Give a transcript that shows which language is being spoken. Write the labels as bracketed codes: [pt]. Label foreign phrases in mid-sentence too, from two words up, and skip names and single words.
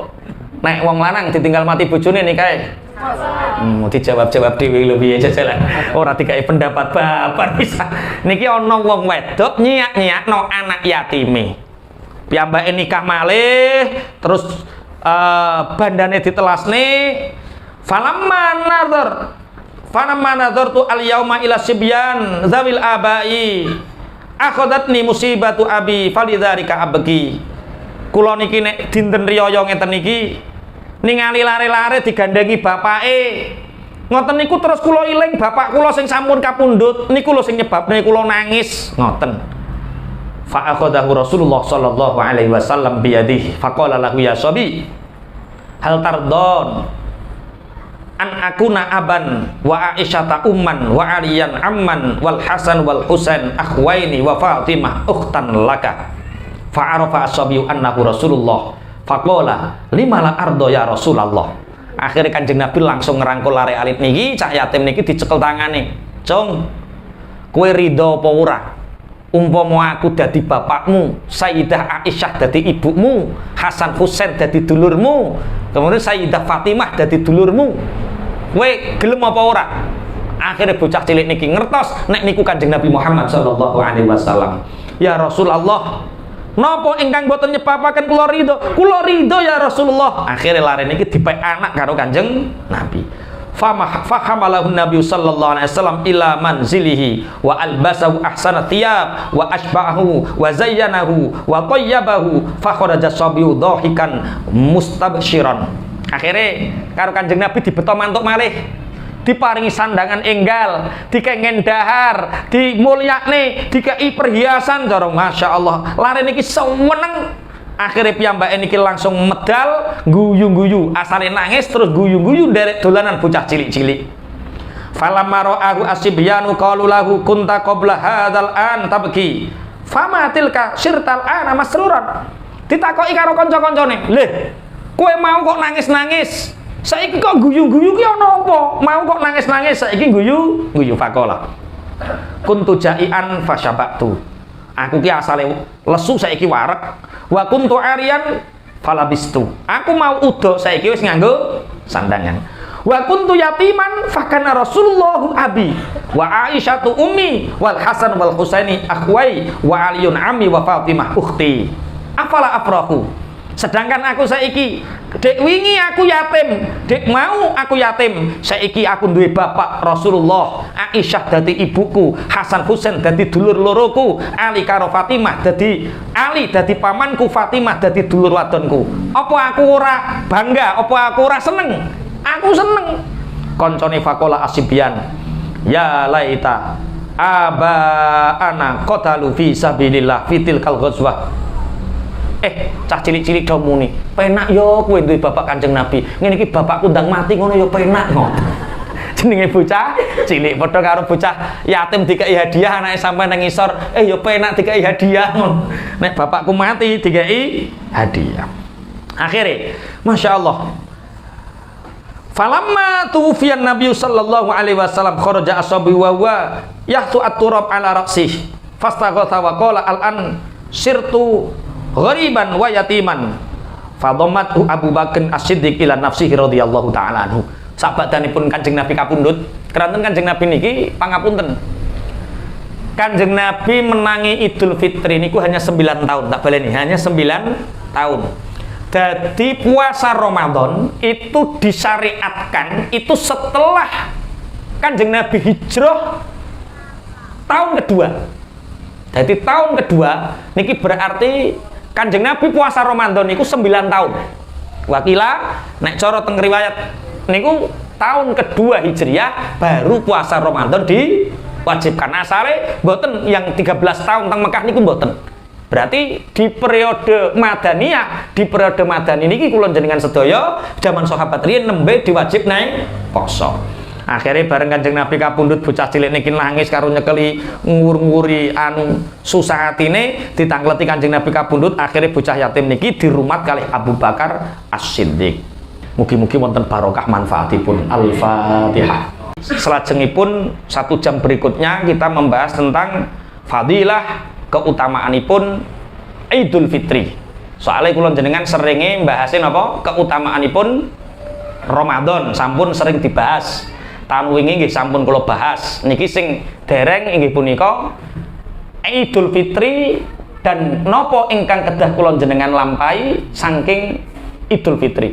[jv] Nek wong lanang ditinggal mati bojone nikahe dijawab-jawab dhewe lho piye jajalan. Ora dikai pendapat bapak bisa. Niki ana wong wedok nyiak-nyiakno anak yatime. Piyambake nikah malih terus bandane ditelasne [ar] فلما نظرت اليوم إلى صبيان ذوي الآباء أخذتني مصيبة أبي فلذلك أبكي. [jv] Kula niki nek dinten riyaya ngeten niki ningali lare-lare digandengi bapake. Ngoten niku terus kula iling bapak kula sing sampun kapundhut niku lho sing nyebabne kula nangis. Ngoten. [ar] فأخذه رسول الله صلى الله عليه وسلم بيده فقال له يا صبي هل ترضى أن أكون أبا وعائشة أما وعليا عما والحسن والحسين أخوين وفاطمة أختا لك. فعرف الصبي أنه رسول الله فقال لما لا أرضى يا رسول الله. [jv] Akhirnya Kanjeng Nabi langsung ngerangkul lare alit niki, cah yatim niki dicekel tangane. Cung, kowe ridho apa ora? umpama aku dadi bapakmu, Sayyidah Aisyah dadi ibumu, Hasan Husain dadi dulurmu, kemudian Sayyidah Fatimah dadi dulurmu, kowe gelem apa ora? Akhirnya bocah cilik niki ngertos nek niku Kanjeng Nabi Muhammad [ar] صلى الله عليه وسلم. يا رسول الله, [jv] napa ingkang boten nyebabaken kula ridho? Kula ridho [ar] يا رسول الله. [jv] Akhirnya lare niki dipek anak karo Kanjeng Nabi. [ar] فحمله النبي صلى الله عليه وسلم إلى منزله وألبسه أحسن ثياب وأشبعه وزينه وطيبه فخرج الصبي ضاحكا مستبشرا. [jv] Akhirnya karo Kanjeng Nabi dibeto mantuk malih, diparingi sandangan enggal, dikengen dahar, dimulyakne, dikei perhiasan cara [ar] ما شاء الله. [jv] Lare niki seweneng. Akhirnya piyambake niki langsung medal, guyu-guyu, asale nangis terus guyu-guyu derek dolanan bocah cilik-cilik. [ar] فلما رآه الصبيان قالوا له كنت قبل هذا أن تبكي. فما تلك صرت أنا مسرورا. [jv] Ditakoki karo kanca-kancane, "Leh, kowe mau kok nangis-nangis? Saiki kok guyu-guyu ki ana apa? Mau kok nangis-nangis saiki guyu-guyu?" [ar] فقال كنت جائعا فشبعت. [jv] Aku ki asale lesu saiki wareg. [ar] وكنت عاريا فلبست. [jv] Aku mau udo saiki wis nganggo sandangan. [ar] وكنت يتيما فكان رسول الله أبي وعائشة أمي والحسن والحسين أخواي وعلي عمي وفاطمة أختي. أفلا أفرح. [jv] Sedangkan aku saiki dek wingi aku yatim, dek mau aku yatim, saiki aku duwe bapak Rasulullah, Aisyah dadi ibuku, Hasan Husain dadi dulur loroku, Ali karo Fatimah dadi Ali dadi pamanku, Fatimah dadi dulur wadonku. Apa aku ora bangga? Apa aku ora seneng? Aku seneng. Koncone [ar] فقال الصبيان, يا ليت آباءنا قتلوا في سبيل الله في تلك الغزوة. [jv] Cah cilik-cilik do muni, penak yo kowe duwe bapak Kanjeng Nabi. Ngene iki bapakku ndang mati ngono yo penak ngono. Jenenge bocah cilik padha karo bocah yatim dikei hadiah anake sampean nang ngisor, yo penak dikei hadiah ngono. Nek bapakku mati dikei hadiah. Akhire, [ar] ما شاء الله. فلما توفي النبي صلى الله عليه وسلم خرج الصبي وهو يحثو التراب على رأسه. فاستغاث وقال الآن صرت غريبا ويتيما. فضمه أبو بكر الصديق إلى نفسه رضي الله تعالى عنه. [jv] Sabadanipun Kanjeng Nabi kapundhut, keranten Kanjeng Nabi niki pangapunten. Kanjeng Nabi menangi Idul Fitri niku [id] hanya 9 tahun, [jv] tak baleni, [id] hanya 9 tahun. Jadi puasa Ramadan itu disyariatkan itu setelah Kanjeng Nabi hijrah tahun kedua. [jv] Jadi tahun kedua niki berarti Kanjeng Nabi puasa Ramadan niku 9 tahun. Wakila nek cara teng riwayat niku [id] tahun kedua Hijriah baru puasa Ramadan diwajibkan. [jv] Asale mboten yang 13 tahun teng Mekah niku mboten. Berarti di periode Madaniyah, di periode Madani niki kula jenengan sedaya zaman sahabat riyen nembe diwajib naik poso. Akhirnya bareng Kanjeng Nabi kapundhut bocah cilik niki nangis karo nyekeli ngur-nguri anu susah atine ditangleti Kanjeng Nabi kapundhut. Akhirnya bocah yatim niki dirumat kalih Abu Bakar As-Siddiq. Mugi-mugi wonten barokah manfaatipun. [id] Al-Fatihah. Selajengipun 1 jam berikutnya kita membahas tentang fadilah keutamaanipun Idul Fitri. [jv] Soalnya kula jenengan seringe mbahasin apa keutamaanipun Ramadan, sampun sering dibahas. Tahun wingi nggih sampun kula bahas. Niki sing dereng inggih punika Idul Fitri dan nopo ingkang kedah kula jenengan lampahi saking Idul Fitri.